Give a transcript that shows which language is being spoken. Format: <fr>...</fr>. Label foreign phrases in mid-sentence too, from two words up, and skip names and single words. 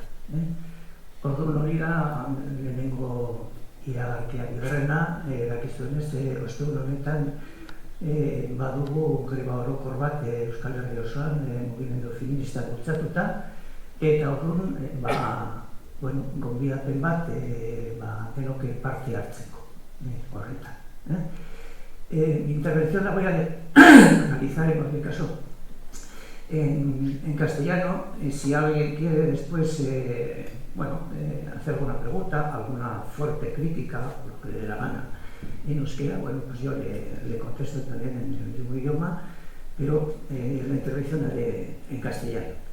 <eu>Orduan hori da lehenengo iragarkia bigarrena, dakizuenez, ostegun honetan badugu greba orokor bat Euskal Herri osoan mugimendu feminista bultzatuta, eta orduan gonbidapen bat denoke parte hartzeko horretan.</eu> <es>Mi intervención la voy a analizar en cualquier caso en castellano. Si alguien quiere después hacer alguna pregunta, alguna fuerte crítica, lo que le dé la gana en euskera, bueno, pues yo le contesto también en el mismo idioma, pero la intervención la haré en castellano.</es>